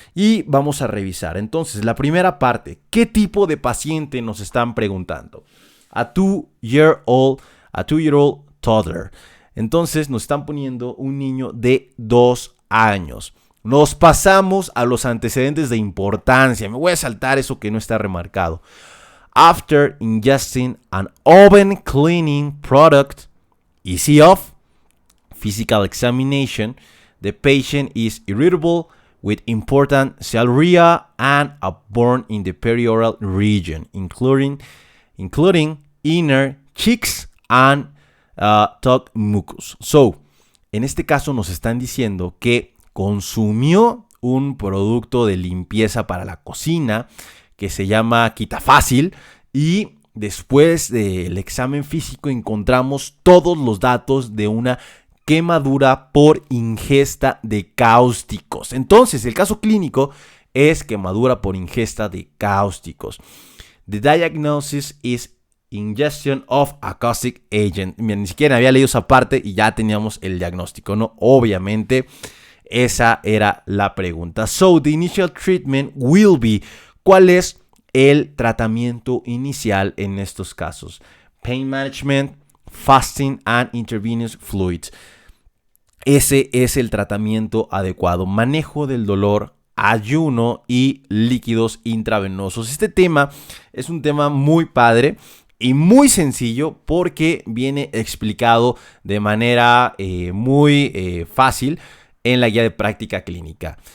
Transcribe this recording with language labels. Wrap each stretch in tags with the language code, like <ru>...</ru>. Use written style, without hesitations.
<es>Y vamos a revisar. Entonces, la primera parte, ¿qué tipo de paciente nos están preguntando?</es> <en>A 2-year-old toddler.</en> <es>Entonces, nos están poniendo un niño de 2 años. Nos pasamos a los antecedentes de importancia. Me voy a saltar eso que no está remarcado.</es> <en>After ingesting an oven cleaning product, easy off, physical examination, the patient is irritable with important celluria and a burn in the perioral region, including inner cheeks and tongue mucus.</en> <es>So, en este caso nos están diciendo que consumió un producto de limpieza para la cocina que se llama Quitafácil y después del examen físico encontramos todos los datos de una quemadura por ingesta de cáusticos. Entonces, el caso clínico es quemadura por ingesta de cáusticos.</es> <en>The diagnosis is ingestion of a caustic agent.</en> <es>Mira, ni siquiera había leído esa parte y ya teníamos el diagnóstico, ¿no? Obviamente, esa era la pregunta.</es> <en>So, the initial treatment will be,</en> <es>¿cuál es el tratamiento inicial en estos casos?</es> <en>Pain management, fasting and intravenous fluids.</en> <es>Ese es el tratamiento adecuado. Manejo del dolor, ayuno y líquidos intravenosos. Este tema es un tema muy padre y muy sencillo porque viene explicado de manera muy fácil en la guía de práctica clínica.</es>